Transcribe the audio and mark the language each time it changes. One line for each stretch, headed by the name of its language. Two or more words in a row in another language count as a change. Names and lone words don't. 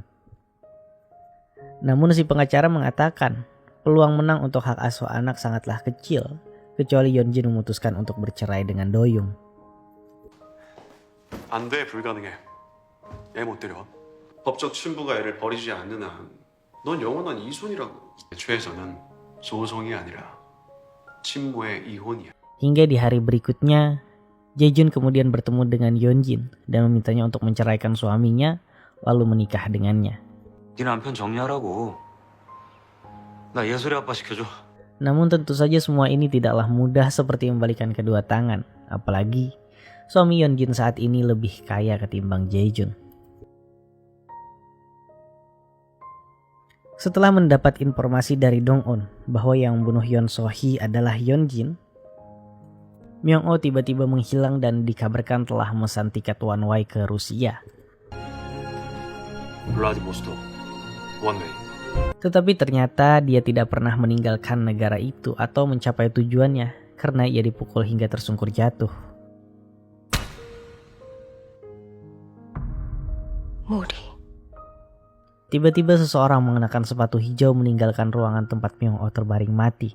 Indonesian: Namun si pengacara mengatakan peluang menang untuk hak asuh anak sangatlah kecil, kecuali Yeonjin memutuskan untuk bercerai dengan Doyoung.
Korean: 안 돼, 불가능해. 애 못 데려와. 법적 친부가 애를 버리지 않는 한 넌 영원한 이손이라고. 최에서는 소송이 아니라 친모의 이혼이야.
Indonesian: Hingga di hari berikutnya, Jae-jun kemudian bertemu dengan Yeonjin dan memintanya untuk menceraikan suaminya lalu menikah dengannya.
Korean: 네 남편 정리하라고. 나 예솔이 아빠 시켜줘.
Indonesian: Namun tentu saja semua ini tidaklah mudah seperti membalikan kedua tangan, apalagi suami Yeonjin saat ini lebih kaya ketimbang Jae-jun. Setelah mendapat informasi dari Dong-eun bahwa yang membunuh Yeon So-hee adalah Yeonjin, Myung-oh tiba-tiba menghilang dan dikabarkan telah memesan tiket
English: one way
Indonesian: ke Rusia.
Korean: 블라디보스토크 원웨이.
Indonesian: Tetapi ternyata dia tidak pernah meninggalkan negara itu atau mencapai tujuannya karena ia dipukul hingga tersungkur jatuh. 모리. Tiba-tiba seseorang mengenakan sepatu hijau meninggalkan ruangan tempat Myung-oh terbaring mati.